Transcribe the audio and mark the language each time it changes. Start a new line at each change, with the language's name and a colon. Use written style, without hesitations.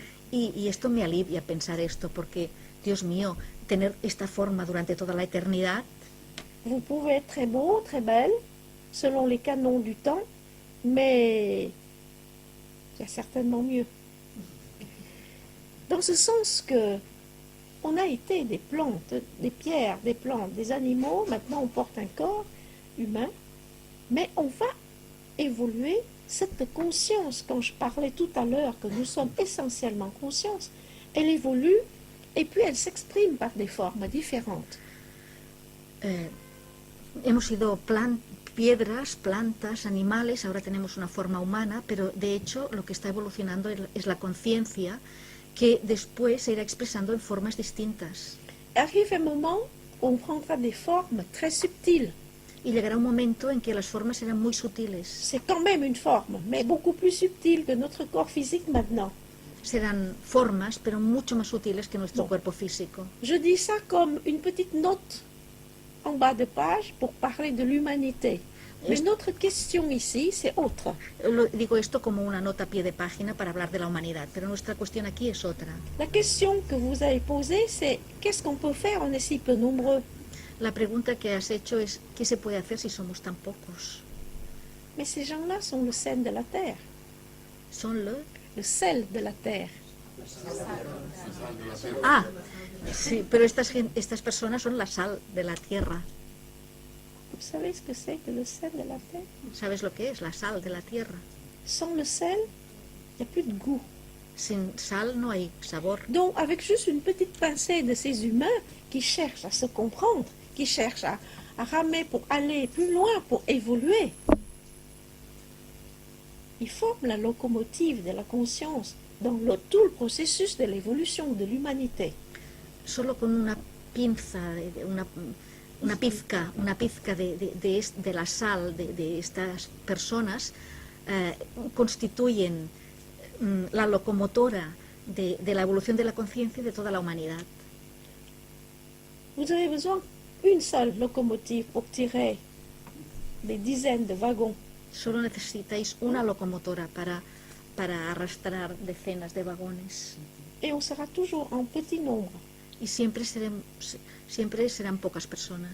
Spanish: Y esto me alivia pensar esto, porque, Dios mío, tener esta forma durante toda la eternidad.
French: Vous pouvez être très beau, très belle, selon les canons du temps, mais il y a certainement mieux. Dans ce sens que on a été des plantes, des pierres, des plantes, des animaux, maintenant on porte un corps humain, mais on va évoluer cette conscience, quand je parlais tout à l'heure que nous sommes essentiellement conscience, elle évolue et puis elle s'exprime par des formes différentes.
Spanish: Hemos sido piedras, plantas, animales, ahora tenemos una forma humana, pero de hecho lo que está evolucionando es la conciencia, que después se irá expresando en formas distintas.
French: Arrive un moment où on prendra des formes très subtiles.
Spanish: Y llegará un momento en que las formas serán muy sutiles.
French: C'est quand même une forme, mais beaucoup plus subtile que notre corps physique maintenant.
Spanish: Serán formas, pero mucho más sutiles que nuestro cuerpo físico.
French: Je dis ça comme une petite note en bas de page pour parler de l'humanité. Mais notre question ici, c'est autre.
Spanish: Digo esto como una nota a pie de página para hablar de la humanidad, pero nuestra cuestión aquí es otra.
French: La question que vous avez posée, c'est qu'est-ce qu'on peut faire, on est si peu nombreux.
Spanish: La pregunta que has hecho es ¿qué se puede hacer si somos tan pocos?
French: Mais ces gens-là sont le sel de la terre. Son le sel de la terre.
Spanish: Ah, sí, pero estas personas son la sal de la tierra.
French: Vous savez ce que c'est que le sel de la terre?
Spanish: ¿Sabes lo que es la sal de la tierra?
French: Sans le sel, il n'y a plus de goût.
Spanish: Sin sal no hay sabor.
French: Donc, avec juste une petite pincée de ces humains qui cherchent à se comprendre, qui cherchent à ramer pour aller plus loin, pour évoluer, ils forment la locomotive de la conscience dans tout le processus de l'évolution de l'humanité.
Spanish: Solo con una pinza, una pizca de la sal de estas personas constituyen la locomotora de la evolución de la conciencia de toda la humanidad.
French: Vous avez besoin d'une seule locomotive pour tirer des dizaines de wagons.
Spanish: Solo necesitáis una locomotora para arrastrar decenas de vagones.
French: Et on sera toujours en petit nombre.
Spanish: Y siempre serán pocas personas.